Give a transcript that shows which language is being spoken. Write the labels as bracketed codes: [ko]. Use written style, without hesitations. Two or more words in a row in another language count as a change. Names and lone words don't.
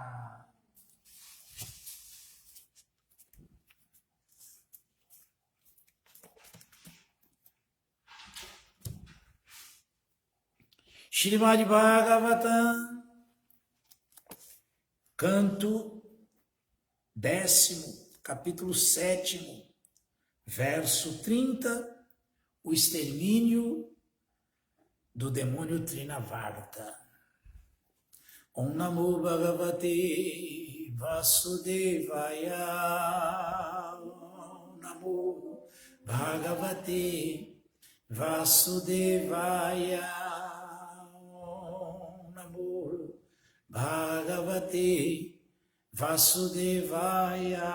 [pt] Srimad Bhagavatam, canto 10º, capítulo 7º, verso 30, o extermínio do demônio Trinavarta. [sa] ॐ नमो भगवते वासुदेवाय. ॐ नमो भगवते वासुदेवाय. भगवते वासुदेवाय.